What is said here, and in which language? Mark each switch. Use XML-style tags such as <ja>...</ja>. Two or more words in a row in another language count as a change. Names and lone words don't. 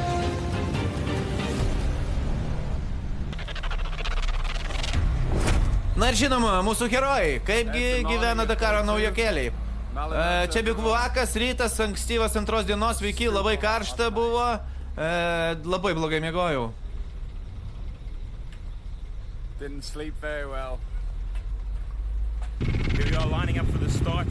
<lt>Na ir žinoma, mūsų herojai, kaipgi gyvena Dakaro naujokėliai. Čia bivouakas, rytas, ankstyvas 2 dienos, sveiki, labai karšta buvo, labai blogai miegojau.</lt> <en>Didn't sleep very well. Here we are lining up for the start.</en>